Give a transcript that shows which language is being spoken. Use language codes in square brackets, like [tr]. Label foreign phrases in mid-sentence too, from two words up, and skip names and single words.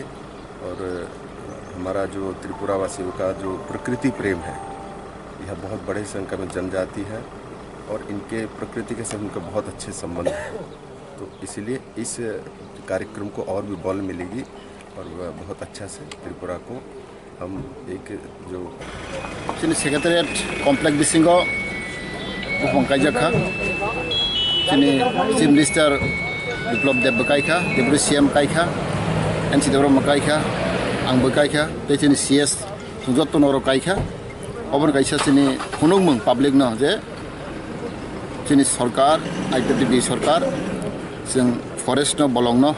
[hi] और हमारा जो त्रिपुरा वासियों का जो प्रकृति प्रेम है यह बहुत बड़े संख्या में जनजाति है और इनके प्रकृति के साथ उनका बहुत अच्छे संबंध है। तो इसीलिए इस कार्यक्रम को और भी बल मिलेगी और बहुत अच्छा से त्रिपुरा को हम एक जो [en] secretariat complex [trp] बिसिंगो बुफंकाई जाखा [en] chief minister [trp] बिप्लब देव बकाइखा [en] deputy CM [trp] काइखा एनसी देव मकाइखा आं बकाइखा ते सीएस सुजत नरो काइखा अबन काइसा चिनी हुनुंगमंग पब्लिक न जे चिनी सरकार आईपीडीपी सरकार जों फरेस्ट न बलं न